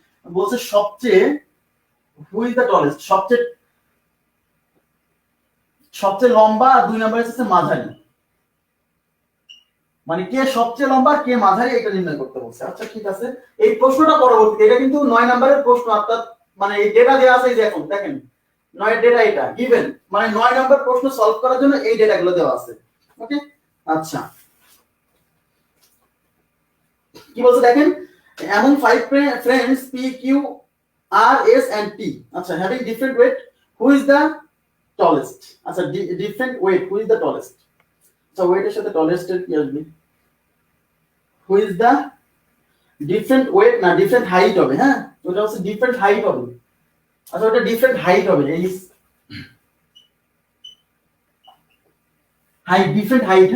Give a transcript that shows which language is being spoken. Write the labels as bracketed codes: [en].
[bn] বলছে সবচেয়ে [en] who is the tallest, [bn] সবচেয়ে লম্বা, আর 2 নাম্বারে হচ্ছে মাঝারি। মানে কে সবচেয়ে লম্বা কে মাঝারি এটা নির্ণয় করতে বলছে। আচ্ছা ঠিক আছে, এই প্রশ্নটা পরবর্তীতে, এটা কিন্তু 9 নাম্বারের প্রশ্ন। অর্থাৎ মানে এই ডেটা দেওয়া আছে এই যে এখন দেখেন 9 ডেটা এটা গিভেন, মানে 9 নাম্বার প্রশ্ন সলভ করার জন্য এই ডেটাগুলো দেওয়া আছে। ওকে আচ্ছা কি বলছে দেখেন, [en] among 5 friends p q r s and t, আচ্ছা having different weight, who is the tallest? আচ্ছা different weight, who is the tallest? [bn] আচ্ছা ওয়েট এর সাথে টলেস্ট এর কি আসবে? [en] who is the different weight [bn] না [en] different height [bn] হবে। হ্যাঁ ওটা হচ্ছে different height হবে। আচ্ছা ওটা different height হবে, এই হাইট ডিফারেন্ট হাইট।